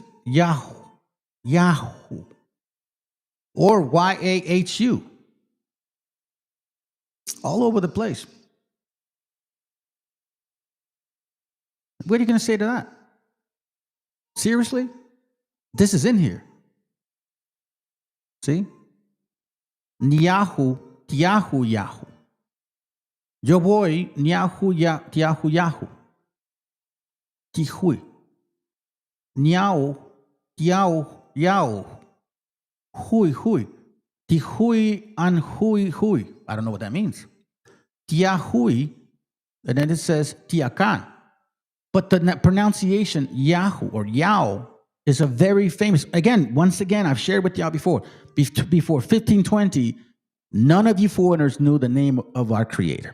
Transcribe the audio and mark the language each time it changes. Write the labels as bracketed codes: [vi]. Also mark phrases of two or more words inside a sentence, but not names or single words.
[en] Yahoo. Or Y-A-H-U. All over the place. What are you going to say to that? Seriously? This is in here. See? Yahoo, Yahoo, Yahoo. [es] Yo voy, [en] Yahoo, Yahoo, Yahoo. [nah] Tihui. Niao, Yao, Yao. Hui, Hui. Tihui and Hui, Hui. [en] I don't know what that means. Tiahui, and then it says Tiakan. But the pronunciation Yahoo or Yao is a very famous, once again, I've shared with y'all before 1520, none of you foreigners knew the name of our creator.